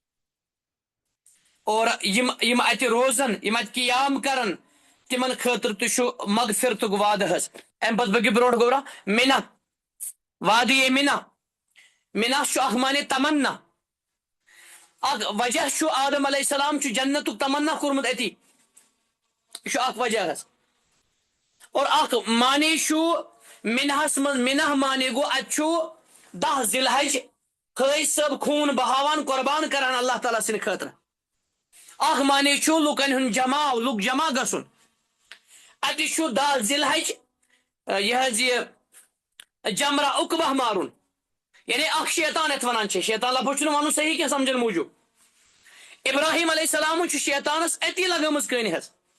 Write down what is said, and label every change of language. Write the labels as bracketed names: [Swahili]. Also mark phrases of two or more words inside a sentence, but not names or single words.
[Kashmiri] اور یم اتہِ روزن یم اتہِ قیام کرن تمن خٲطرٕ تہِ چھُ مغفرتُک وعدٕ حظ امہِ پتہٕ پٔکِو برونٛٹھ گوٚبرا مِنہ وادی مِنہ چھُ اکھ معنی تمنا اکھ وجہ چھُ آدم علیہ السلام چھُ جنتُک تمنا کوٚرمُت اتی یہ چھُ اکھ وجہ حظ اور اکھ معنی چھُ مِنہس منٛز مِنہ معنی گوٚو اتہِ چھُ 10 ذی الحج حٲج صٲب خوٗن بہاوان قربان کران اللہ تعالیٰ سٕنٛدِ خٲطرٕ اکھ معنی چھُ لُکن ہُنٛد لُکھ جمع گژھُن اتہِ چھُ 10 ذی الحج یہ حظ یہ جمرہ عقبہ مارُن یعنی اکھ شیطان یتھ ونان چھِ شیطان لفظ چھُنہٕ ونُن صحیح کینٛہہ سمجھن موٗجوٗب ابراہیم علیہ السلامن چھُ شیطانس اتی لگٲمٕژ کٔنۍ حظ